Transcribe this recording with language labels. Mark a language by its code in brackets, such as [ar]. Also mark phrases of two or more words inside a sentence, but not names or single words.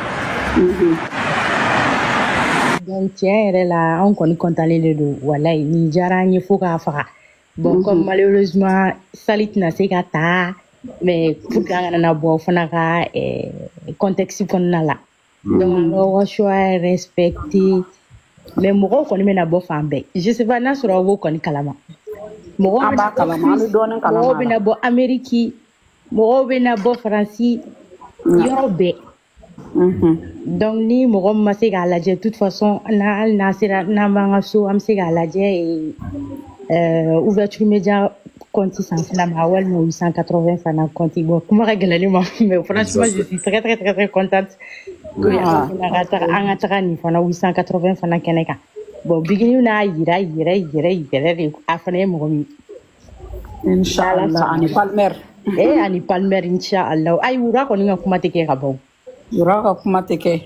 [bm] Donc tiɲɛ yɛrɛ la, an kɔni kɔntanlen de don, walayi, nin diyara an ye fo k'a faga. Bon, [fr] comme malheureusement, [bm] sali tɛna se ka ta, mais [fr] pour que [bm] an kana na bɔ fana ka contexte kɔnɔna la. Donc, an ka [fr] choix respecté, [bm] mais mɔgɔw kɔni bɛna bɔ fan bɛɛ. [fr] Je sais pas [bm] n'a sɔrɔ aw b'o kɔni kalama. Mɔgɔw bɛna bɔ Amérique, mɔgɔw bɛna bɔ Faransi, yɔrɔ bɛɛ. Donc, ni mɔgɔ min ma se k'a lajɛ, [fr] de toute façon, [bm] hali n'a sera n'an b'an ka so, an bɛ se k'a lajɛ [fr] ouverture média [bm] compte sanfɛla ma walima 880 fana compte. Bon, kuma ka gɛlɛn ne ma, [fr] mais franchement, je suis très très très très contente que [bm] an ka taga nin fana 880 fana kɛnɛ kan. Bon, Bigini n'a yira de a fana ye mɔgɔ min. Inch'Allah, ani Palmer. Ani Palmer, Inch'Allah. Ayi, wura kɔni ka kuma tɛ kɛ ka ban. Wura ka kuma tɛ kɛ.